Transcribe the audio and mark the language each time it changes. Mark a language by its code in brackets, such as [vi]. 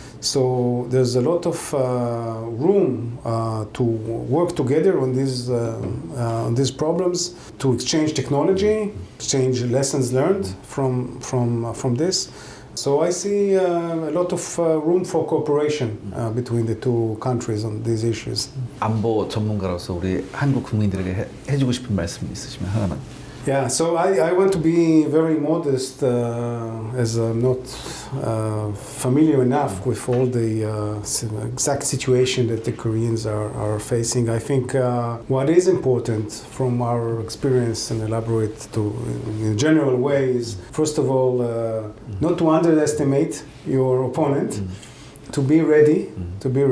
[en] So there's a lot of room to work together on these problems, to exchange technology, exchange lessons learned from this. So I see a lot of room for cooperation between the two countries on these issues. [ko] 안보 전문가로서 우리 한국 국민들에게 해주고 싶은 말씀 있으시면 하나만. [en] Yeah, so I want to be very modest as I'm not familiar enough with all the exact situation that the Koreans are facing. I think what is important from our experience and elaborate to in a general way is, first of all, not to underestimate your opponent, to be ready, to